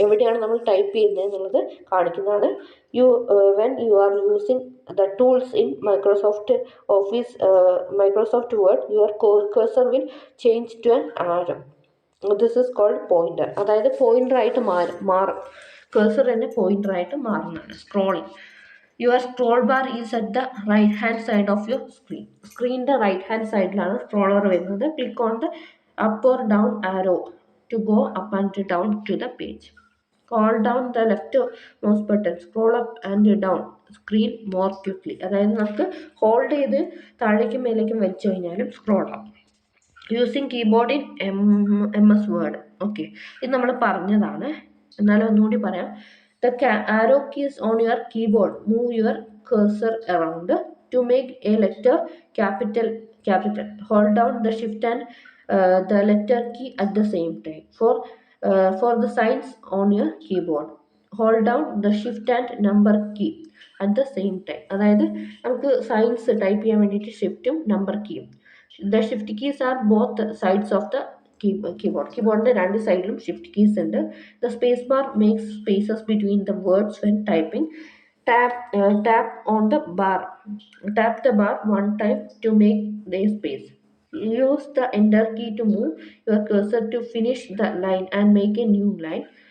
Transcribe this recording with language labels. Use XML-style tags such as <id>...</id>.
<ml>എവിടെയാണ് നമ്മൾ ടൈപ്പ് ചെയ്യുന്നത് എന്നുള്ളത് കാണിക്കുന്നതാണ്.</ml> <en>When you are using the tools in Microsoft Office, Microsoft Word, your cursor will change to an arrow. This is called pointer.</en> <ml>അതായത് പോയിൻ്ററായിട്ട് മാറും. Cursor തന്നെ പോയിൻ്ററായിട്ട് മാറുന്നതാണ്.</ml> <en>Scrolling, your scroll bar is at the right hand side of your screen.</en> <ml>സ്ക്രീനിൻ്റെ right hand സൈഡിലാണ് scroller വരുന്നത്.</ml> <en>Click on the up or down arrow to go up and down to the page. Call down the left mouse button, scroll up and down screen more quickly.</en> <ml>അതായത് നമുക്ക് hold ചെയ്ത് താഴേക്കും മേലേക്കും വെച്ച് കഴിഞ്ഞാലും scroll ആവും.</ml> <en>Using keyboard in MS Word.</en> <ml>Okay, ഇത് നമ്മൾ പറഞ്ഞതാണ്, എന്നാലും ഒന്നുകൂടി പറയാം.</ml> <en>The arrow keys on your keyboard move your cursor around. To make a letter capital, hold down the shift and the letter key at the same time. For the signs on your keyboard, hold down the shift and number key at the same time.</en> <ml>അതായത് നമുക്ക് signs type ചെയ്യാൻ വേണ്ടിയിട്ട് ഷിഫ്റ്റും number കീയും.</ml> <en>The shift keys are both sides of the keyboard.</en> <ml>കീബോർഡിൻ്റെ രണ്ട് സൈഡിലും shift keys ഉണ്ട്.</ml> <en>The space bar makes spaces between the words when typing. Tap on the bar. Tap the bar one time to make the space. Use the enter key to move your cursor to finish the line and make a new line.</en>